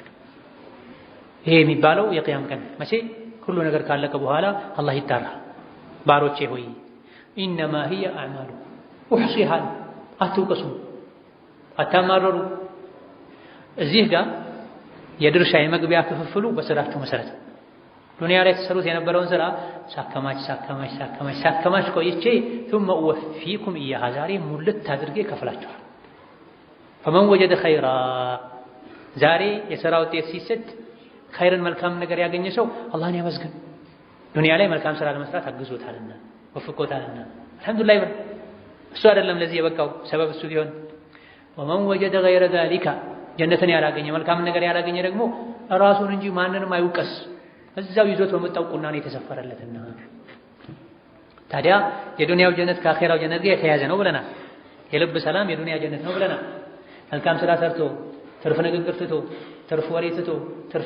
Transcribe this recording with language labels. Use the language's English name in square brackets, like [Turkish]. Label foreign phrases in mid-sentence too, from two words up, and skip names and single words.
[Amharic] ይሄ የሚባለው የቂያም ቀን መቼ ሁሉ ነገር ካለቀ በኋላ አላህ ይጣራል። ባሮቼ ሆይ [Arabic] إنما هي أعمالكم أحصيها፣ [Amharic] አትውቀሱ፣ አታማረሩ። እዚህ ጋር የድርሻ የመግቢያ ክፍፍሉ በስራችሁ መሰረት ዱንያ ላይ ተሰሩት የነበረውን ስራ ሳከማች ቆይቼ [Arabic] ثم أوفيكم إياها፣ [Amharic] ዛሬ ሙልት አድርጌ ከፍላችኋል። [Arabic] فمن وجد خيرا፣ [Amharic] ዛሬ የሥራ ውጤት ሲሰጥ ኸይርን መልካም ነገር ያገኘ ሰው አላህን ያመስግን። ዱንያ ላይ መልካም ስራ ለመስራት አግዞታልና ወፍቆታልና አልሐምዱሊላህ ይበል። እሱ አይደለም ለዚህ የበቃው ሰበብ እሱ ቢሆን። [Arabic] ومن وجد غير ذلك፣ [Amharic] ጀነትን ያላገኘ መልካም ነገር ያላገኘ ደግሞ ራሱን እንጂ ማንንም አይውቀስ፣ እዛው ይዞት በመጣው ቁና ነው የተሰፈረለትና። ታዲያ የዱንያው ጀነት ከአኺራው ጀነት ጋር የተያያዘ ነው ብለናል። የልብ ሰላም የዱንያ ጀነት ነው ብለናል። መልካም ስራ ሰርቶ ትርፍ ንግግር ትቶ ትርፍ ወሬ ትቶ ትርፍ